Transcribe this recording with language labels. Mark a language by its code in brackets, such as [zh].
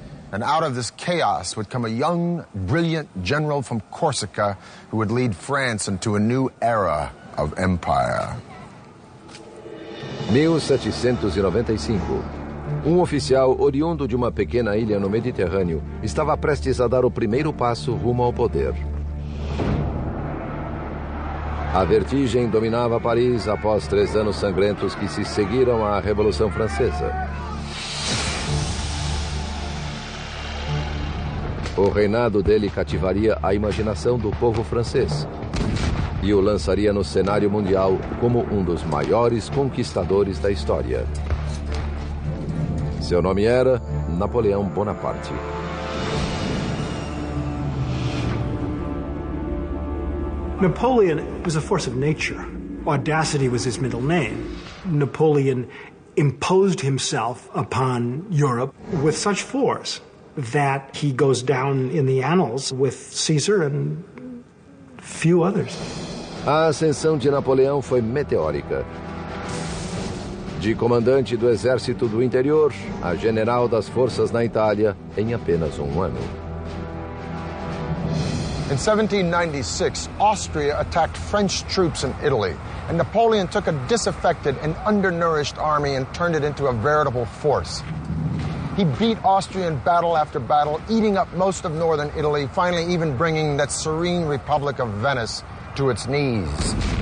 [en] And out of this chaos would come a young, brilliant general from Corsica who would lead France into a new era of empire. 1795. [pt] Oficial oriundo de uma pequena ilha no Mediterrâneo estava prestes a dar o primeiro passo rumo ao poder. A vertigem dominava Paris após 3 anos sangrentos que se seguiram à Revolução Francesa. O reinado dele cativaria a imaginação do povo francês e o lançaria no cenário mundial como um dos maiores conquistadores da história. Seu nome era Napoleão Bonaparte. [en] Napoleon was a force of nature. Audacity was his middle name. Napoleon imposed himself upon Europe with such force that he goes down in the annals with Caesar and few others. [pt] A ascensão de Napoleão foi meteórica. De comandante do exército do interior a general das forças na Itália em apenas um ano. [en] In 1796, Austria attacked French troops in Italy, and Napoleon took a disaffected and undernourished army and turned it into a veritable force. He beat Austria in battle after battle, eating up most of northern Italy, finally even bringing that serene Republic of Venice to its knees.